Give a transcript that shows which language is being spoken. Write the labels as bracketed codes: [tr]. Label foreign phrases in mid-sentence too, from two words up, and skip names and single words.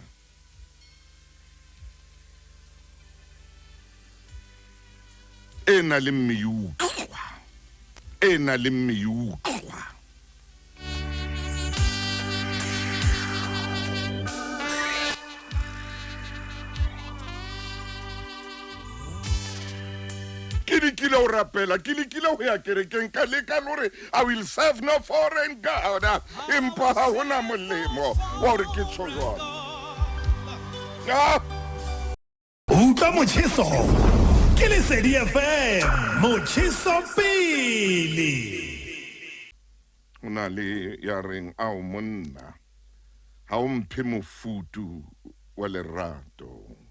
[st] Ena le mmeutlwa, ena le mmeutlwa. Ke lekile ho rapela, ke lekile ho ya kerekeng ka leka lore [en] I will serve no foreign god, [st] empa ha hona molemo wa hore ke tsho jwalo. Utlwa motjheso ke Lesedi FM, motjheso pele. Ona le ya reng ao monna ha o mphe mofutu wa lerato.